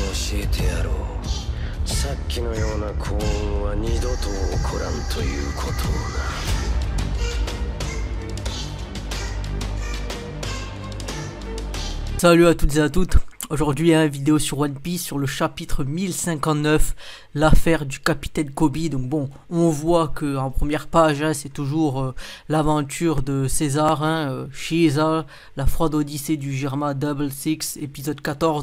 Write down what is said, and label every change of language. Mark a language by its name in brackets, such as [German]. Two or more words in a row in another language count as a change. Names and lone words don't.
[Japanese] えてやろう。さっきのような幸運は二度と起こらんということをな。 [French] Salut à toutes et à toutes, aujourd'hui il y a une vidéo sur One Piece sur le chapitre 1059, l'affaire du capitaine Kobe. Donc bon, on voit que en première page, hein, c'est toujours l'aventure de César, hein, Shiza, la froide odyssée du Germa Double Six, épisode 14.